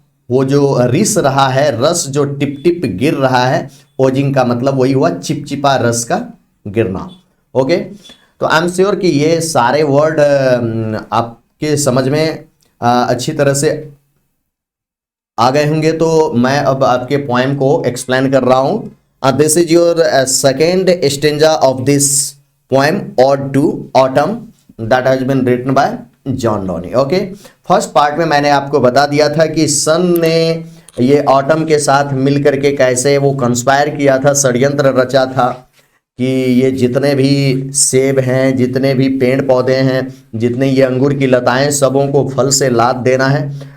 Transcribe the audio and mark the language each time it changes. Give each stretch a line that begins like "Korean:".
Hindi: वो जो रिस रहा है, रस जो टिप टिप गिर रहा है, ओजिंग का मतलब वही हुआ चिपचिपा रस का गिरना. ओके. तो
English: I am sure
Hindi: कि ये सारे वर्ड आपके समझ में अच्छी तरह से आ गए होंगे. तो मैं अब आपके पोएम को एक्सप्लेन कर रहा हूं.
English: This is your second stanza of this poem, Ode to Autumn, that has been written by John Donny.
Hindi: Okay, first part में मैंने आपको बता दिया था कि सन ने ये ऑटम के साथ मिल करके कैसे वो कंस्पायर किया था, षड्यंत्र रचा था कि ये जितने भी सेब हैं, जितने भी पेड़ पौधे हैं, जितने ये अंगूर की लताएं, सबों को फल से लाद देना है.